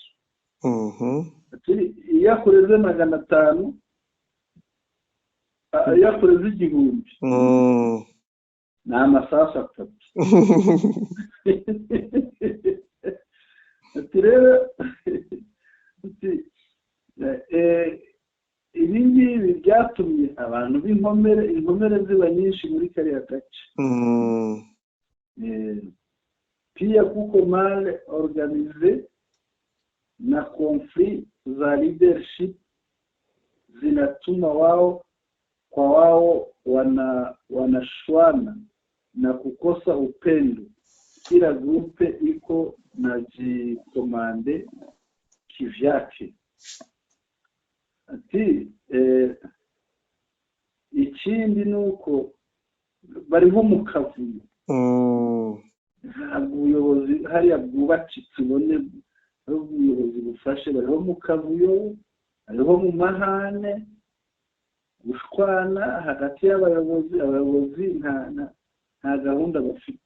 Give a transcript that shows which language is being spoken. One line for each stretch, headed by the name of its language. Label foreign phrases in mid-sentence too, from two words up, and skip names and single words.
Kinyarwanda: Ati iyo akoreze 500 yakoreze 1000 na amasasu 3. Ati rero ibi ngibi byatumye abantu b'inkomere ziba nyinshi muri kariya gace.
Swahili: Pia kuko mal organize na conflit za leadership zinatuma wao kwa wao wanashwana na kukosa upendo. Kila grupe iko na jikomande kivyake.
Kinyarwanda: Ati ikindi nuko bariho mu kavuyo. Ubuyobozi hariya bwubakitse ubone ubuyobozi bufashe, bariho mu kavuyo, bariho mu mahane, gushwana hagati y'abayobozi nta gahunda bafite.